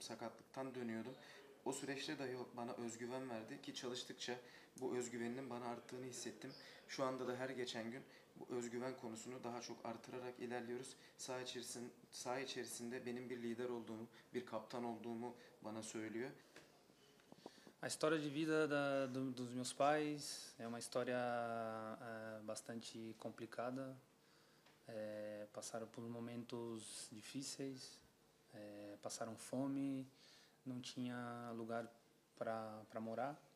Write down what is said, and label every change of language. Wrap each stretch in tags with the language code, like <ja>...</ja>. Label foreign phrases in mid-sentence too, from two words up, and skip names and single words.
<tr>Sakatlıktan dönüyordum. O süreçte dahi bana özgüven verdi ki çalıştıkça bu özgüveninin bana arttığını hissettim. Şu anda da her geçen gün bu özgüven konusunu daha çok artırarak ilerliyoruz. Saha içerisinde benim bir lider olduğumu, bir kaptan olduğumu bana söylüyor.</tr> <pt>A história de vida dos meus pais é uma história bastante complicada. Passaram por momentos difíceis, passaram fome, não tinha lugar para morar.</pt>